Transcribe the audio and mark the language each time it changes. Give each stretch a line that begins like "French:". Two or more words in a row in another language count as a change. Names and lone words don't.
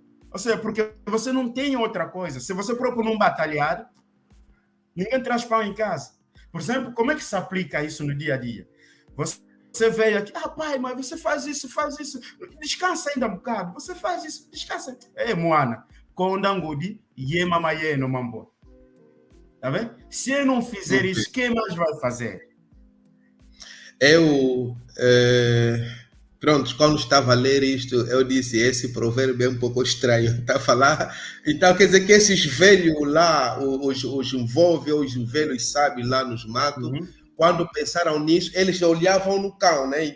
Portuguese: Ou seja, porque você não tem outra coisa. Se você próprio não batalhar, ninguém traz pão em casa. Por exemplo, como é que se aplica isso no dia a dia? Você veio aqui, pai, mas você faz isso, descansa ainda um bocado, você faz isso, descansa. Moana,
Kongo: Kondangudi yemamayeno mambo.
Portuguese: Tá vendo? Se eu não fizer isso, quem mais vai fazer? Pronto, quando estava a ler isto, eu disse, esse provérbio é um pouco estranho, está a falar. Então, quer dizer que esses velhos lá, os envolve, os velhos sábios lá nos matos, quando pensaram nisso, eles olhavam no cão, né?